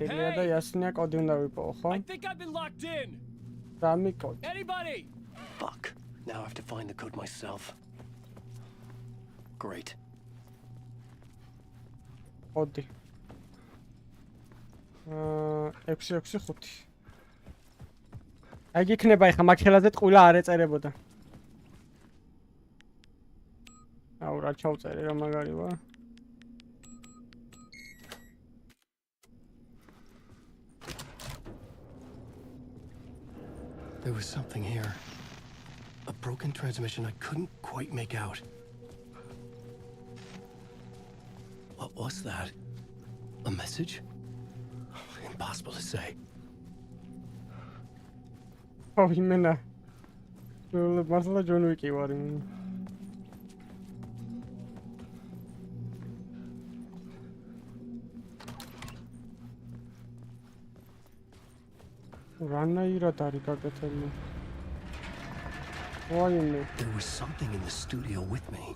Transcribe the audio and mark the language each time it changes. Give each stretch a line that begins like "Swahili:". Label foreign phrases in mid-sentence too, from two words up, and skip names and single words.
English: think I've been locked in. Anybody? Fuck. Now I have to find the code myself. Great. Odi. 665.
Georgian: აი გიქნება ახლა მაგ ხელაზე ტყუილა არ ეწერებოდა. აუ რა ჩავწერე რა მაგარი ვარ.
English: There was something here. A broken transmission I couldn't quite make out. What was that? A message? Impossible to say.
Georgian: Oh, იმენა. მართლა ჯონ ვიკი ვარ. რანაირად არის გაკეთებული? ვაიმე.
English: There was something in the studio with me.